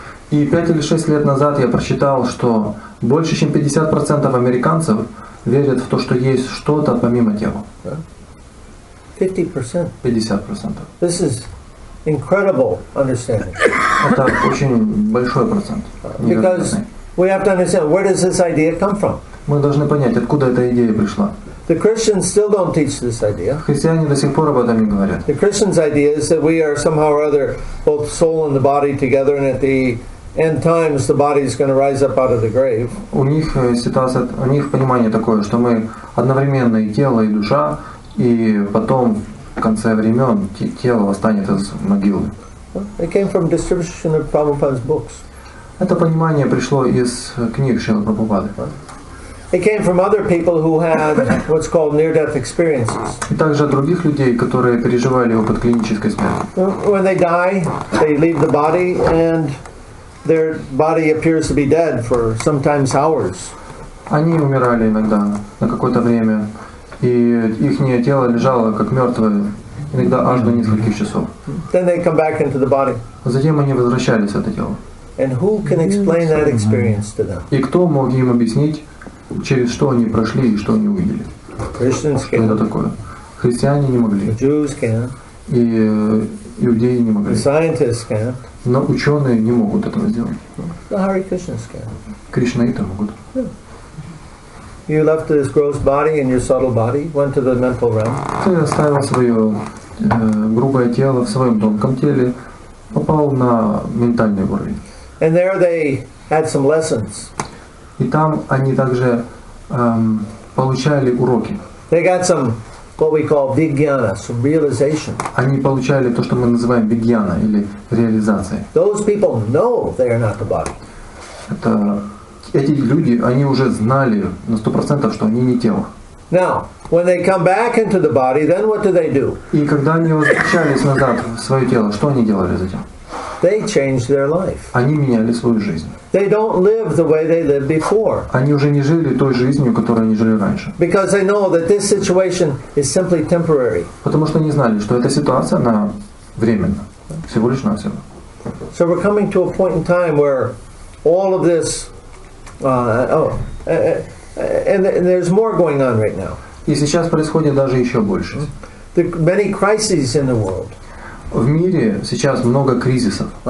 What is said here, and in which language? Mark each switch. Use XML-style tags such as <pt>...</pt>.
<ru>И 5 или 6 лет назад я прочитал, что больше чем 50% американцев верят в то, что есть что-то помимо тела. 50%. 50%.</ru> <en>This is incredible understanding.</en> <ru>Это очень большой процент.</ru> <en>Because</en> <ru>Невероятный.</ru> <en>we have to understand, where does this idea come from?</en> <ru>Мы должны понять, откуда эта идея пришла.</ru> <en>The Christians still don't teach this idea.</en> <ru>Христиане до сих пор об этом не говорят.</ru> <en>The Christians' idea is that we are somehow or other both soul and the body together, and at the end times the body is going to rise up out of the grave.</en> <ru>У них ситуация, у них понимание такое, что мы одновременно и тело, и душа, и потом в конце времен тело восстанет из могилы.</ru> <en>It came from distribution of Prabhupada's books.</en> <ru>Это понимание пришло из книг Шрилы Прабхупады.</ru> <en>It came from other people who had what's called near-death experiences.</en> <ru>И также от других людей, которые переживали опыт клинической смерти.</ru> <en>When they die, they leave the body, and their body appears to be dead for sometimes hours.</en> <ru>Они умирали иногда на какое-то время, и их тело лежало как мертвое, иногда аж до нескольких часов.</ru> <en>Then they come back into the body.</en> <ru>Затем они возвращались в это тело.</ru> <en>And who can explain that experience to them?</en> <ru>И кто мог им объяснить, через что они прошли и что они увидели?</ru> <en>Christians</en> <ru>Что это</ru> <en>can,</en> <ru>такое? Христиане не могли,</ru> <en>Jews can,</en> <ru>и иудеи не</ru> <en>the</en> <ru>могли,</ru> <en>scientists can,</en> <ru>но ученые не могут этого сделать.</ru> <en>the Hare Krishnas can.</en> <ru>Кришнаиты могут.</ru> <en>You left this gross body and your subtle body, went to the mental realm,</en> <ru>Ты оставил свое грубое тело в своем тонком теле, попал на ментальный уровень.</ru> <en>and there they had some lessons.</en> <ru>И там они также получали уроки.</ru> <en>They got some, what we call vijnana, some realization.</en> <ru>Они получали то, что мы называем вигьяна или реализацией.</ru> <en>Those people know they are not the body.</en> <ru>Это эти люди, они уже знали на 100%, что они не тело.</ru> <en>Now, when they come back into the body, then what do?</en> <ru>И когда они возвращались назад в свое тело, что они делали затем?</ru> <en>They change their life.</en> <ru>Они меняли свою жизнь.</ru> <en>They don't live the way they lived before.</en> <ru>Они уже не жили той жизнью, которой они жили раньше.</ru> <en>Because they know that this situation is simply temporary.</en> <ru>Потому что они знали, что эта ситуация, она временна. Всего лишь навсего.</ru> <en>So we're coming to a point in time where all of this, and there's more going on right now.</en> <ru>И сейчас происходит даже еще больше.</ru> <en>There are many crises in the world.</en> <ru>В мире сейчас много кризисов.</ru>